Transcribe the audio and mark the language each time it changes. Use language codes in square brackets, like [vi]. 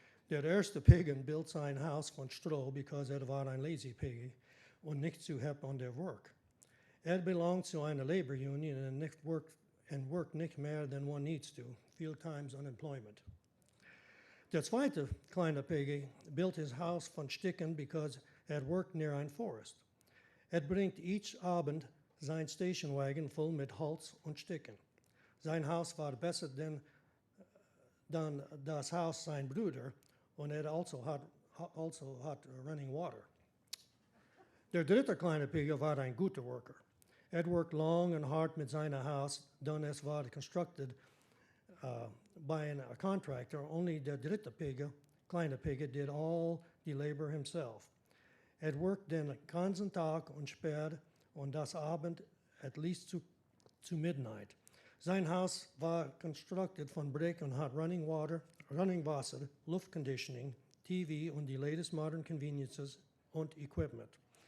[de] Der erste Piggen [en] built [de] sein Haus von Stroh [en] because [de] war ein [en] lazy piggy [de] und nicht zu [en] hep on their work. Belonged to [de] einer [en] labor union and worked [de] nicht mehr [en] than one needs to, few times unemployment. [de] Der zweite kleine Piggy [en] built his house [de] von Sticken [en] because worked near [de] ein [en] forest. [de] Bringt [en] each [de] Abend sein Stationwagen [en] voll [de] mit Holz und Sticken. Sein Haus war besser dann das Haus sein Bruder und also hat [en] running water. [de] Der dritte kleine Piggy war ein guter [en] Worker. Worked long and hard [de] mit seinem Haus, dann es war [en] constructed by a contractor. Only [de] der dritte kleine Piggy [en] did all the labor himself. Worked [de] den ganzen Tag und spät und das Abend [en] at least to midnight. [de] Sein Haus war [en] constructed [de] von Brick und hat [en] running [de] Wasser, Luft Conditioning, [en] TV [de] und die [en] latest modern conveniences [de] und Equipment.